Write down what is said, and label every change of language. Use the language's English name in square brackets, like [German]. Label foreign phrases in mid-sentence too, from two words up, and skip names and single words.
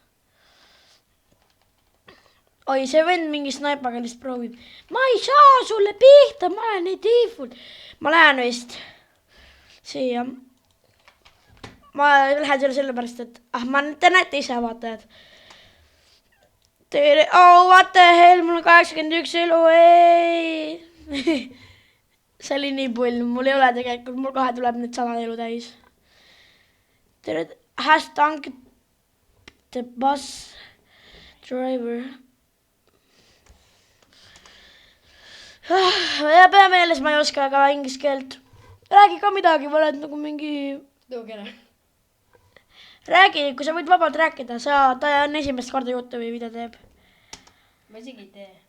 [Estonian] Oi, see vend mingi snaipaga lihtsalt proovib. Ma ei saa sulle pihta, ma olen nii default. Ma lähen vist siia. Ma lähen selle sellepärast, et te näete ise vaatajad. [English] Oh, what the hell, [Estonian] mul on 81 elu, ei. See oli nii pull, mul ei ole tegelikult, mul kohe tuleb nüüd 100 elu täis. [English] Hashtag the bus driver. [Estonian] Ja pea meeles, ma ei oska ka inglise keelt. Räägi ka midagi, ma oled nagu mingi... Tõugene. Räägi, kui sa võid vabalt rääkida, ta on esimest korda YouTube'i video teeb. Ma isegi ei tee.